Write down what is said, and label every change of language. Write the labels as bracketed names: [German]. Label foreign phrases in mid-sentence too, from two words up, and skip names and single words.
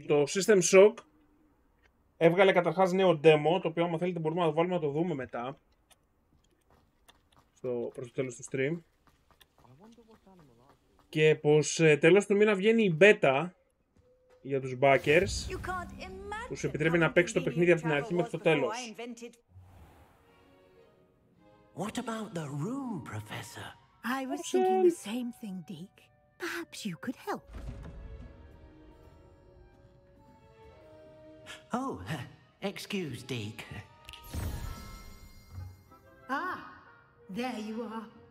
[Greek] το System Shock έβγαλε καταρχάς νέο demo, το οποίο άμα θέλετε μπορούμε να το βάλουμε να το δούμε μετά προς το τέλος του stream, και πως τέλος του μήνα βγαίνει η beta για τους backers που σου επιτρέπει να παίξεις το παιχνίδι από την αρχή μέχρι το τέλος. [English] What about the room, Professor? I was thinking the same thing, Deke. Perhaps you could help. Oh, excuse, Deke. Ah, there you are.